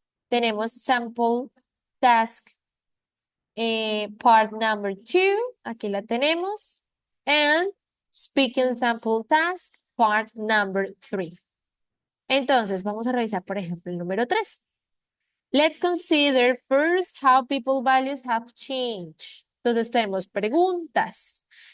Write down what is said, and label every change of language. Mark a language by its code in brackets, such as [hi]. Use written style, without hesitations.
[es] Tenemos [en] sample task part number two, [es] aquí la tenemos, [en] and speaking sample task part number three. [es] Entonces, vamos a revisar, por ejemplo, el número 3. [en] Let's consider first how people values have changed. [es] Entonces tenemos preguntas.